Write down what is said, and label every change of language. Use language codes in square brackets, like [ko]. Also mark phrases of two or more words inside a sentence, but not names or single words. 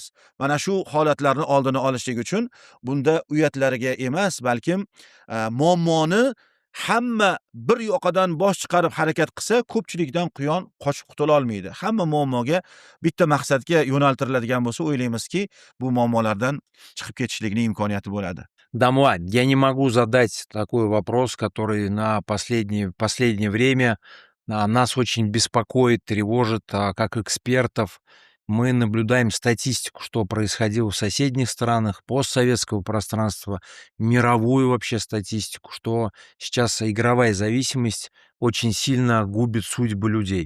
[uz] Mana shu holatlarni oldini olishlik uchun bunda uyatlariga emas, balkim muammoni hamma bir yoqadan bosh chiqarib harakat qilsa, ko'pchilikdan quyon qochib qutula olmaydi. Hamma muammoga bitta maqsadga yo'naltiriladigan bo'lsa, o'ylaymizki, bu muammolardan chiqib ketishlikning imkoniyati bo'ladi. [ru] Дамла, я не могу задать такой вопрос, который на последнее время нас очень беспокоит, тревожит, как экспертов. Мы наблюдаем статистику, что происходило в соседних странах, постсоветского пространства, мировую вообще статистику, что сейчас игровая зависимость очень сильно губит судьбы людей.